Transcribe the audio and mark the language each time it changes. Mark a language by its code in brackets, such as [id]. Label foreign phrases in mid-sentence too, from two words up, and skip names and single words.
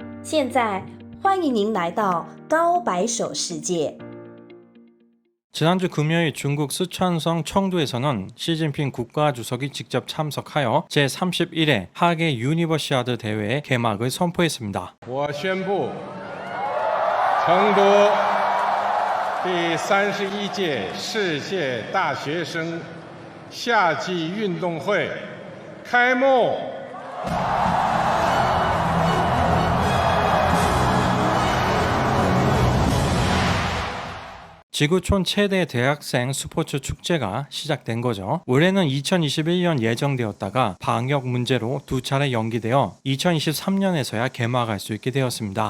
[zh] 现在欢迎您来到高白手世界。 [ko] 지난주 금요일 중국 쓰촨성 청두에서는 시진핑 국가주석이 직접 참석하여 제31회 하계 유니버시아드 대회의 개막을 선포했습니다. [zh] 我宣布成都第31届世界大学生夏季运动会开幕。 [ko] 지구촌 최대 대학생 스포츠 축제가 시작된 거죠. 올해는 2021년 예정되었다가 방역 문제로 두 차례 연기되어 2023년에서야 개막할 수 있게 되었습니다.